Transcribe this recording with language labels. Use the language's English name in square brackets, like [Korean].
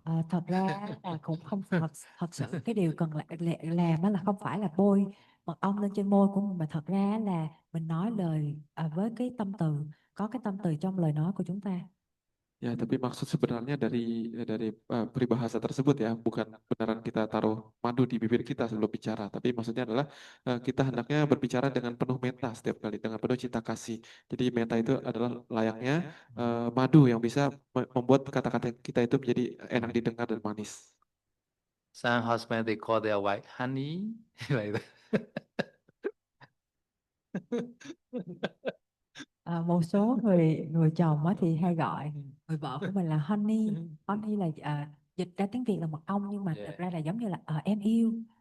[Vietnamese] Thật ra là cũng không thật sự cái điều cần làm đó là không phải là bôi mật ong lên trên môi của mình, mà thật ra là mình nói lời với cái tâm từ, có cái tâm từ trong lời nói của chúng ta. [Indonesian] Ya, tapi maksud sebenarnya dari peribahasa tersebut ya, bukan beneran kita taruh madu di bibir kita sebelum bicara, tapi maksudnya adalah kita hendaknya berbicara dengan penuh metta setiap kali, dengan penuh cinta kasih. Jadi metta itu adalah layaknya madu yang bisa membuat kata-kata kita itu menjadi enak didengar dan manis. [English] Some husband they call their wife honey like that. [Vietnamese] Một số người chồng thì hay gọi người vợ của mình là honey. Honey là dịch ra tiếng Việt là mật ong, nhưng mà thực ra là giống như là em yêu.